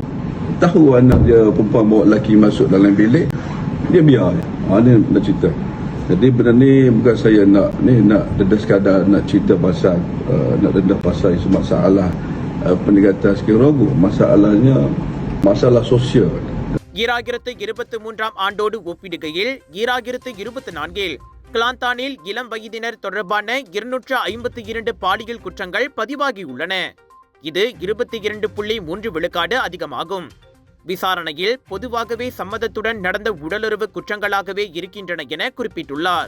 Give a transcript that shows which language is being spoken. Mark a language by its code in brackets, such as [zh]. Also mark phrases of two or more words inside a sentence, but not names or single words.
[ms] Tahu anak dia perempuan bawa lelaki masuk dalam bilik. Dia biar je. Ni nak cerita. Jadi benda ni bukan saya nak dedah sekadar nak cerita pasal nak dedah pasal isu masalah peningkatan sekiranya masalahnya masalah sosial. [ta] 2023 ஆண்டோடு ஒப்பிடுகையில் 2024 கிளாந்தானில் இளம் வயதினர் தொடர்பான 252 பாலியல் குற்றங்கள் பதிவாகியுள்ளன. இது 22.3% அதிகமாகும். விசாரணையில் பொதுவாகவே சம்மதத்துடன் நடந்த உடலுறவு குற்றங்களாகவே இருக்கின்றன என குறிப்பிட்டுள்ளார்.